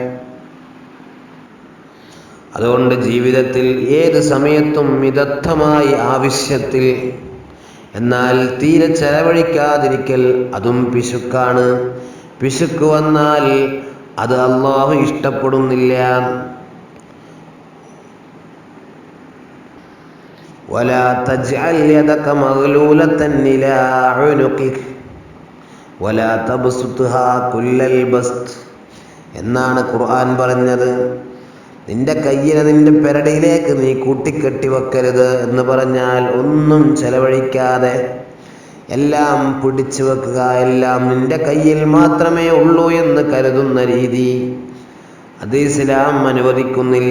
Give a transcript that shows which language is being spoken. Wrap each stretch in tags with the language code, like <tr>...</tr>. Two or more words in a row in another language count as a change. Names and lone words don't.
<ml>അതുകൊണ്ട് ജീവിതത്തിൽ ഏത് സമയത്തും മിതത്വമായി ആവശ്യത്തിൽ, എന്നാൽ തീരെ ചെലവഴിക്കാതിരിക്കൽ അതും പിശുക്കാണ്. പിശുക്ക് വന്നാൽ അത് അല്ലാഹു ഇഷ്ടപ്പെടുന്നില്ല.</ml> <ar>ولا تجعل يدك مغلولة إلى عنقك ولا تبسطها كل البسط</ar> <ml>എന്നാണ് ഖുർആൻ പറഞ്ഞത്. നിന്റെ കയ്യിനെ നിന്റെ പെരടിയിലേക്ക് നീ കൂട്ടിക്കെട്ടി വെക്കരുത് എന്ന് പറഞ്ഞാൽ ഒന്നും ചെലവഴിക്കാതെ എല്ലാം പിടിച്ചു വെക്കുക, എല്ലാം നിന്റെ കയ്യിൽ മാത്രമേ ഉള്ളൂ എന്ന് കരുതുന്ന രീതി അത് ഇസ്ലാം അനുവദിക്കുന്നില്ല.</ml>